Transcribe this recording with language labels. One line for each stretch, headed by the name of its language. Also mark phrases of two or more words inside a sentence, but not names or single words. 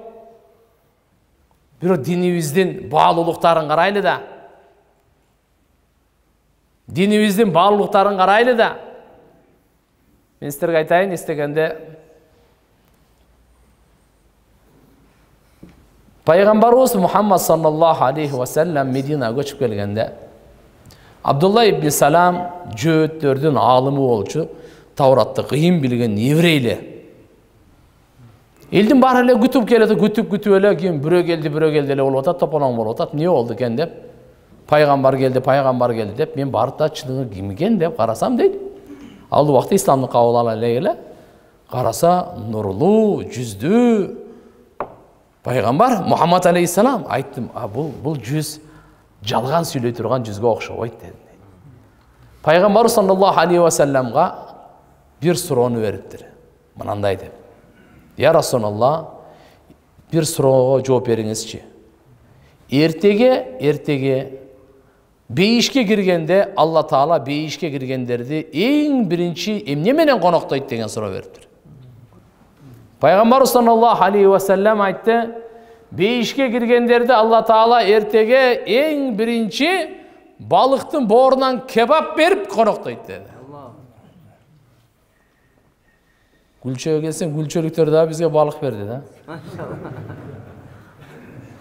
Kyrgyz: Бирок динибиздин баалуулуктарын карайлы да. Динибиздин баалуулуктарын карайлы да. Мен силерге айтайын, истегенде Пайгамбарыбыз Мухаммад
Arabic: صلى الله عليه وسلم
Kyrgyz: Мединага көчүп келгенде, Абдулла ибн Салам жөөттөрдүн аалымы болчу, Тауратты кыйын билген еврейлер. Элдин баары эле күтүп келет, күтүп эле, кийин бирөө келди эле болуп атат, тополоң болуп атат. Эмне болду экен деп, пайгамбар келди деп, мен барып да чыныгы ким экен деп карасам дейт. Ал убакта исламды кабыл ала эле, караса нурлуу, жүздүү пайгамбар Мухаммад алейхиссалам. Айттым, бул жүз жалган сүйлөй турган жүзгө окшобойт дедим. Пайгамбар
Arabic: صلى الله عليه وسلم
Kyrgyz: бир суроону бериптир. Мынандай деп:
Arabic: "يا رسول الله,
Kyrgyz: бир суроого жооп бериңизчи. Эртеге бейишке киргенде Алла Таала бейишке киргендерди эң биринчи эмне менен коноктойт?" деген суроо бериптир. Пайгамбар
Arabic: صلى الله عليه وسلم
Kyrgyz: айтты: "Бейишке киргендерди Алла Таала эртеге эң биринчи балыктын боорунан кебап берип коноктойт" деди. Гүлчөгө келсең, гүлчөлүктөр да бизге балык берди да.